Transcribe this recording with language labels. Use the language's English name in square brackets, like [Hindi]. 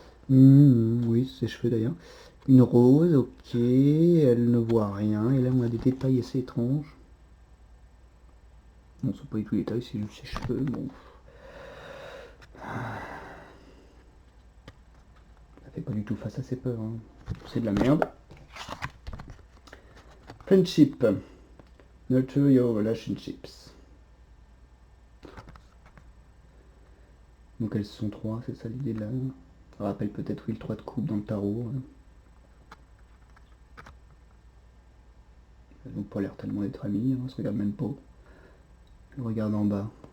[French] Oui, c'est ses cheveux d'ailleurs. Une rose, ok, elle ne voit rien. Et là, on a des détails assez étranges. Bon, c'est pas du tout les détails, c'est juste ses cheveux. Bon. Ça fait pas du tout face à ses peurs. Hein. C'est de la merde. [English] Friendship. Nurture your relationships. [French] Donc elles sont trois, c'est ça l'idée là. Ça rappelle peut-être, oui, le 3 de coupe dans le tarot. Hein. Elles n'ont pas l'air tellement d'être amies, hein, on se regarde même pas. Je regarde en bas.